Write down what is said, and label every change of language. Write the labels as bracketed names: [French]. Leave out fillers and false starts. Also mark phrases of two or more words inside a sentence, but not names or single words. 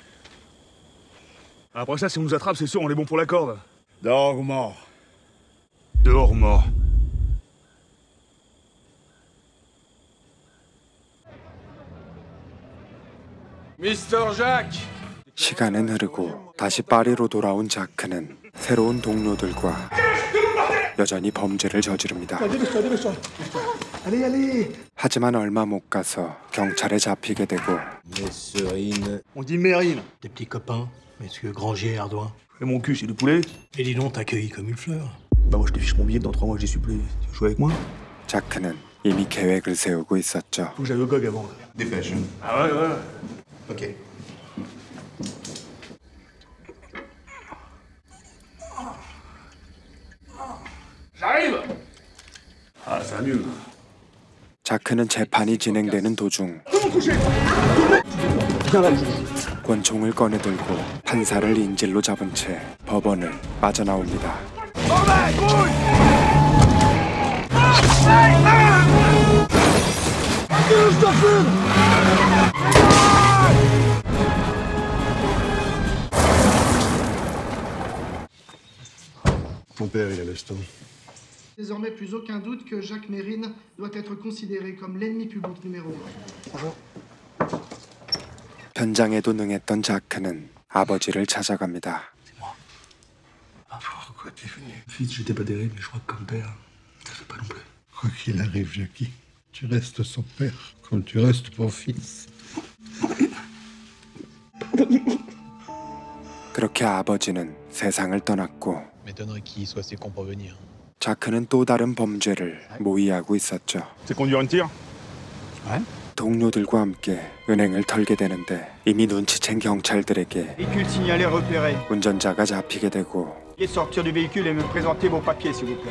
[French] Après ça, si on nous attrape, c'est sûr, on est bon pour la corde. Dehors ou mort. Dehors, mort. Mister Jacques. [Korean] 시간은 흐르고 다시 파리로 돌아온 자크는 새로운 동료들과 여전히 범죄를 저지릅니다. 하지만 얼마 못 가서 경찰에 잡히게 되고 [French] On dit Mérine. Des petits copains, messieurs Granger et Ardouin. Et mon cul, c'est du poulet. Et dis donc, t'accueillis comme une fleur. Bah moi je te fiche mon billet, dans 3 mois j'y suis plus. Tu veux jouer avec moi? [Korean] 자크는 이미 계획을 세우고 있었죠. [French] Faut que j'aille au GOG avant. Dépêche. Ah ouais, ouais. Ok. J'arrive. Ah, ça va mieux. [Korean] 자크는 재판이 진행되는 도중 권총을 꺼내들고 판사를 인질로 잡은 채 법원을 빠져나옵니다. [French] Ton père, il a l'estomac. Désormais, plus aucun doute que Jacques Mérine doit être considéré comme l'ennemi public numéro 1. Bonjour. [Korean] 변장에도 능했던 자크는 아버지를 찾아갑니다. [French] Pourquoi t'es venu? Fils, j'étais pas terrible, mais je crois que comme père, ça fait pas non plus. Quoi qu'il arrive, Jackie, tu restes son père, comme tu restes mon fils. [Korean] 그렇게 아버지는 세상을 떠났고 [French] M'étonnerait qu'il soit si con pour venir. [Korean] 자크는 또 다른 범죄를 모의하고 있었죠. [French] C'est conduire une tire? Ouais. [Korean] 동료들과 함께 은행을 털게 되는데 이미 눈치챈 경찰들에게 [French] Véhicule signalé repéré. [Korean] 운전자가 잡히게 되고 [French] Veuillez sortir du véhicule et me présenter vos papiers, s'il vous plaît.